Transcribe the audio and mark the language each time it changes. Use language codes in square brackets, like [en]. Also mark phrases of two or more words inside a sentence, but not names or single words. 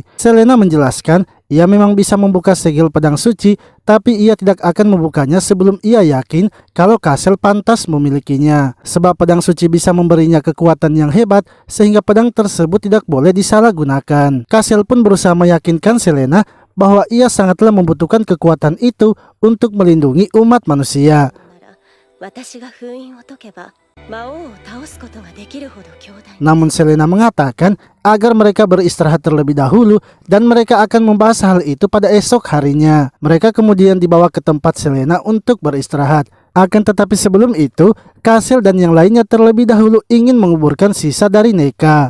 [id] Selena menjelaskan ia memang bisa membuka segel pedang suci, tapi ia tidak akan membukanya sebelum ia yakin kalau Kasel pantas memilikinya. Sebab pedang suci bisa memberinya kekuatan yang hebat, sehingga pedang tersebut tidak boleh disalahgunakan. Kasel pun berusaha meyakinkan Selena bahwa ia sangatlah membutuhkan kekuatan itu untuk melindungi umat manusia. [ja] 私が封印を解けば魔王を倒すことができるほど強大。 [id] Namun Selena mengatakan agar mereka beristirahat terlebih dahulu dan mereka akan membahas hal itu pada esok harinya. Mereka kemudian dibawa ke tempat Selena untuk beristirahat. Akan tetapi sebelum itu, Castle dan yang lainnya terlebih dahulu ingin menguburkan sisa dari Neka.